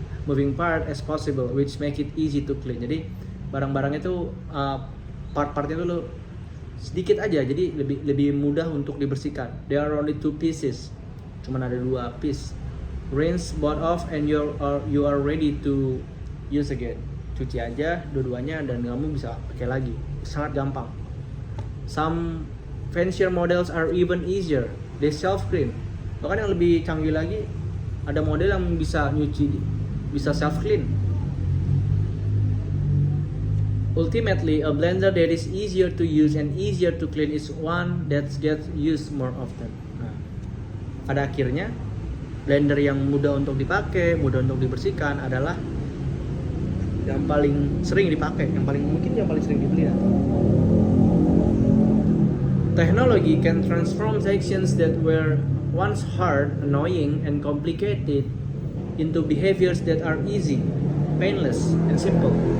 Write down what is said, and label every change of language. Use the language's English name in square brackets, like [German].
[English] Moving part as possible, which make it easy to clean. [Indonesian] Jadi barang-barangnya tuh part-partnya tuh sedikit aja, jadi lebih mudah untuk dibersihkan. [English] There are only 2 pieces, [Indonesian] cuman ada 2 piece. [English] Rinse both off and you are ready to use again. [Indonesian] Cuci aja dua-duanya dan kamu bisa pakai lagi, sangat gampang. [English] Some fancier models are even easier. They self clean. [Indonesian] Bahkan yang lebih canggih lagi, ada model yang bisa nyuci, bisa self clean. [English] Ultimately, a blender that is easier to use and easier to clean is one that gets used more often. [Indonesian] Nah, pada akhirnya, blender yang mudah untuk dipakai, mudah untuk dibersihkan adalah yang paling sering dipakai, yang paling sering dibeli. [English] Technology can transform actions that were once hard, annoying, and complicated into behaviors that are easy, painless, and simple.